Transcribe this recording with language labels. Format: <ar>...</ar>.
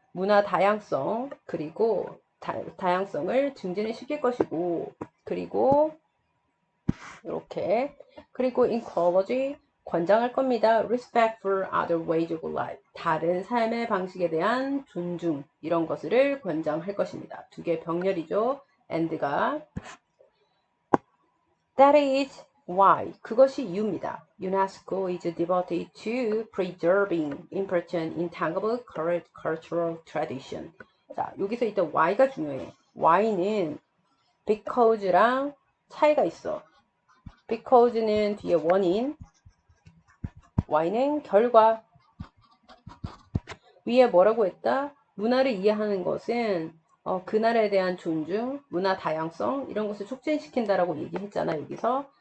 <ko>문화 다양성 그리고 다양성을 증진을 시킬 것이고 그리고 이렇게 그리고 ecology 권장할 겁니다.</ko> <en>respect for other ways of life</en> <ko>다른 삶의 방식에 대한 존중 이런 것을 권장할 것입니다. 두 개 병렬이죠. and가</ko> <en>that is why</en> <ko>그것이 이유입니다.</ko> <en>UNESCO is devoted to preserving important intangible cultural tradition.</en> <ko>자 여기서 일단 why가 중요해. why는 because랑 차이가 있어. because는 뒤에 원인, why는 결과. 위에 뭐라고 했다? 문화를 이해하는 것은 그 나라에 대한 존중, 문화 다양성 이런 것을 촉진시킨다라고 얘기했잖아 여기서.</ko>